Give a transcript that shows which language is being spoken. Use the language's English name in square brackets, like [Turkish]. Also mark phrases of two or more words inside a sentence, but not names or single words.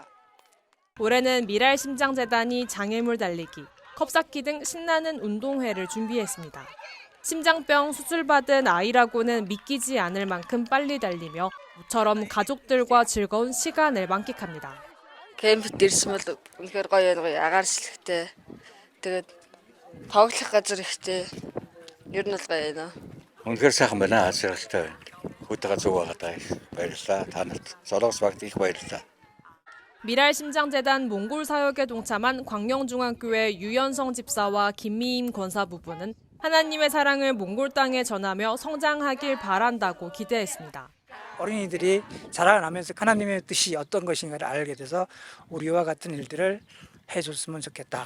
[Korean] 올해는 미랄심장재단이 장애물 달리기, 컵쌓기 등 신나는 운동회를 준비했습니다. 심장병 수술받은 아이라고는 믿기지 않을 만큼 빨리 달리며 모처럼 가족들과 즐거운 시간을 만끽합니다. [Mongolian] 캠프д ирсэн бол үнэхээр гоё агаар шилхтэй. Тэгээд тоглох газар ихтэй. Ер нь бол гоё байна. Үнэхээр сайхан байна. Ашиглалтай байна. Хөтөг зүг байгаадаа баярлалаа. Та нарт солонгос багт их баярлалаа. [Korean] 미랄심장재단 몽골 사역에 동참한 광명중앙교회 유연성 집사와 김미임 권사 부부는 하나님의 사랑을 몽골 땅에 전하며 성장하길 바란다고 기대했습니다. 어린이들이 자라나면서 하나님의 뜻이 어떤 것인가를 알게 돼서 우리와 같은 일들을 해줬으면 좋겠다.